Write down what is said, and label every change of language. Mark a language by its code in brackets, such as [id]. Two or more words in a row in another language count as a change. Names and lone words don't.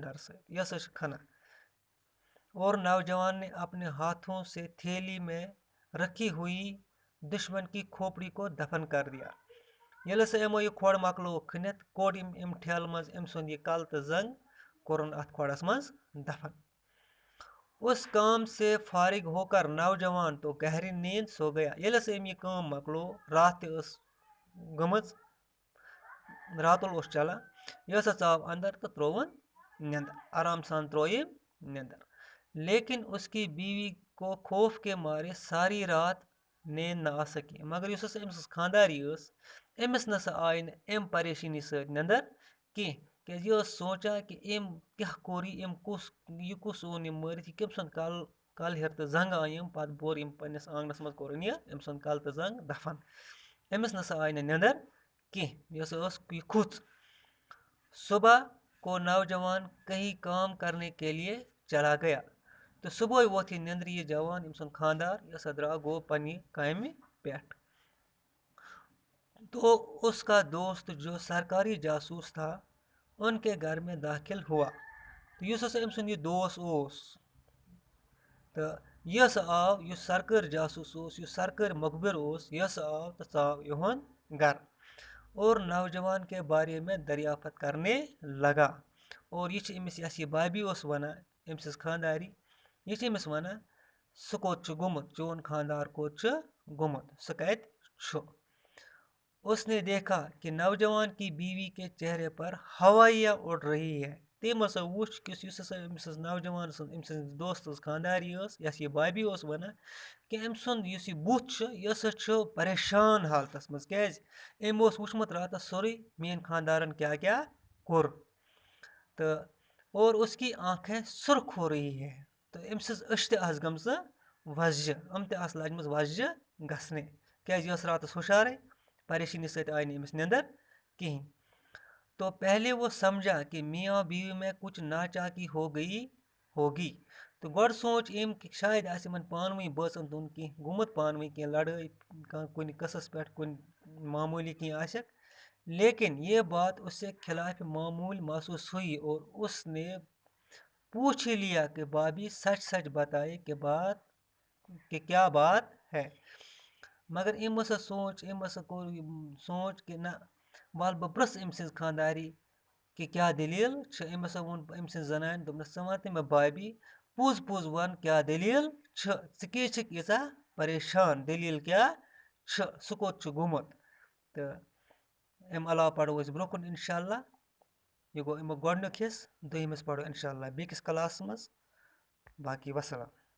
[ks] ڈر سۭتۍ یہِ ہسا چھِ کھنان [ur] اور نوجوان نے اپنے ہاتھوں سے تھیلی میں رکھی ہوئی دشمن کی کھوپڑی کو دفن کر دیا [ks] ییٚلہِ ہسا یِمو یہِ کھۄڈ مۄکلووُکھ کھٔنِتھ کوٚڑ أمۍ ٹھیلہٕ منٛز أمۍ سُنٛد یہِ کَلہٕ تہٕ زنٛگ کوٚرُن اَتھ کھۄڈَس منٛز دفن اس [ur] کام سے فارغ ہو کر نوجوان تو گہری نیند سو گیا [ks] ییٚلہِ ہسا أمۍ یہِ کٲم مۄکلو راتھ تہِ ٲس گٔمٕژ راتُل اوس چلان یہِ ہسا ژاو اندر تہٕ ترٛووُن نیندر آرام سان ترٛوو أمۍ [ur] نیندر لیکن اس کی بیوی کو خوف کے مارے ساری رات نیند نہ آ سکی [ks] مگر یُس ہسا أمۍ سٕنٛز خانٛداری ٲس أمِس نسا آیہِ نہٕ اَمہِ پریشٲنی سۭتۍ نیندر کینٛہہ کیٛازِ یہِ ٲس سونٛچان کہِ أمۍ کیٛاہ کوٚر یہِ کُس اوٚن یہِ مٲرِتھ یہِ کٔمۍ سُنٛد کَلہٕ ہیٚر تہٕ زنٛگ آیہِ أمۍ پَتہٕ بوٚر أمۍ پنٛنِس آنٛگنَس منٛز کوٚرُن یہِ أمۍ سُنٛد کَلہٕ تہٕ زنٛگ دفن أمِس نسا آیہِ نہٕ نیندر کینٛہہ یہِ ہسا ٲس یہِ کھُژ [ur] صبح کو نوجوان کہیں کام کرنے کے لیے چلا گیا [ks] تہٕ صُبحٲے ووٚتھ یہِ نیندرِ یہِ جوان أمۍ سُنٛد خانٛدار یہِ ہسا درٛاو گوٚو پنٛنہِ کامہِ پٮ۪ٹھ [ur] تو اس کا دوست جو سرکاری جاسوس تھا ان کے گھر میں داخل ہوا [ks] تہٕ یُس ہسا أمۍ سُنٛد یہِ دوس اوس تہٕ یہِ ہسا آو یُس سرکٲرۍ جاسوٗس اوس یُس سرکٲرۍ مُخبِر اوس یہِ ہسا آو تہٕ ژاو یِہُنٛد گرٕ [ur] اور نوجوان کے بارے میں دریافت کرنے لگا [ks] اور یہِ چھِ أمِس یۄس یہِ بابی اوس وَنان أمۍ سٕنٛز خانٛداری یہِ چھِ أمِس وَنان سُہ کوٚت چھُ گوٚمُت چون خانٛدار کوٚت چھُ گوٚمُت سُہ کَتہِ چھُ [ur] اس نے دیکھا کہ نوجوان کی بیوی کے چہرے پر ہوائیاں اڑ رہی ہے [ks] تٔمۍ ہسا وُچھ کہِ یُس ہسا أمۍ سٕنٛز نوجوان سٕنٛز أمۍ سٕنٛز دوست سٕنٛز خانٛداری ٲس یۄس یہِ بابی اوس وَنان کہِ أمۍ سُنٛد یُس یہِ بُتھ چھُ یہِ ہسا چھُ پریشان حالتس منٛز کیٛازِ أمۍ اوس وُچھمُت راتس سورُے میٛٲنۍ خانٛدارن کیٛاہ کیٛاہ کوٚر تہٕ [ur] اور اس کی آنکھیں سرخ ہو رہی ہے [ks] تہٕ أمۍ سٕنٛز أچھ تہِ آسہٕ گٔمژٕ وۄزجہِ تہِ آسہٕ لاجمٕژ وۄزجہِ گژھنہِ کیٛازِ یہِ ٲس راتس ہُشارے پریشٲنی سۭتۍ آیہِ نہٕ أمِس نیندر کِہیٖنۍ [ur] تو پہلے وہ سمجھا کہ میاں بیوی میں کچھ ناچاکی ہو گئی ہوگی [ks] تہٕ گۄڈٕ سونٛچ أمۍ کہِ شاید آسہِ یِمن پانہٕ ؤنۍ بٲژن دۄن کینٛہہ گوٚمُت پانہٕ ؤنۍ کینٛہہ لڑٲے کُنہِ قٕصس پٮ۪ٹھ کُنہِ معموٗلی کینٛہہ آسٮ۪کھ [ur] لیکن یہ بات اس سے خلاف معمول محسوس ہوئی اور اس نے پوچھ ہی لیا کہ بابی سچ سچ بتائے کہ کیا بات ہے [ks] مگر أمۍ ہسا سونٛچ أمۍ ہسا کوٚر سونٛچ کہِ نہ وَلہٕ بہٕ پرٛژھٕ أمۍ سٕنٛز خانٛداری کہِ کیٛاہ دٔلیٖل چھِ أمۍ ہسا ووٚن أمۍ سٕنٛزِ زنانہِ دوٚپنَس ژٕ وَن تہٕ مےٚ بابی پوٚز پوٚز وَن کیٛاہ دٔلیٖل چھِ ژٕ کیٛازِ چھکھ ییٖژاہ پریشان دٔلیٖل کیٛاہ چھِ سُہ کوٚت چھُ گوٚمُت تہٕ اَمہِ علاوٕ پَرو أسۍ برٛونٛہہ کُن [ar] اِنشاء اللہ [ks] یہِ گوٚو اَمیُک گۄڈنیُک حِصہٕ دوٚیِم حِصہٕ پَرو [ar] اِنشاء اللہ [ks] بیٚکِس کلاسَس منٛز باقی وَسلام